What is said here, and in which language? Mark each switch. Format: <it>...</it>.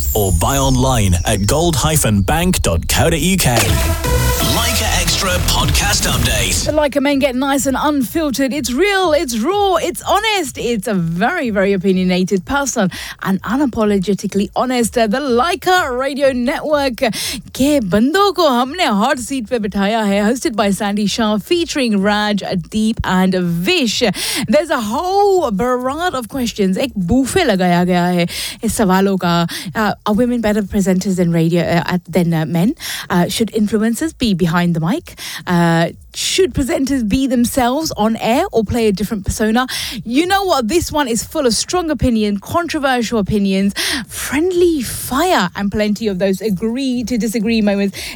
<en>Or buy online at gold-bank.co.uk. Leica Extra Podcast Update. The Leica men get nice and unfiltered. It's real, it's raw, it's honest. It's a very, very opinionated, personal and unapologetically honest. The Leica Radio Network.</en> <hi>के बंदो को हमने</hi> <en>hot seat</en> <hi>पे बिठाया है.</hi> <en>Hosted by Sandy Shah, featuring Raj, Deep and Vish. There's a whole barrage of questions.</en> <hi>एक buffet लगाया गया है इस सवालो का.</hi> <en>Are women better presenters in radio than men? Should influencers be behind the mic? Should presenters be themselves on air or play a different persona? You know what? This one is full of strong opinion, controversial opinions, friendly fire, and plenty of those agree to disagree moments.</en>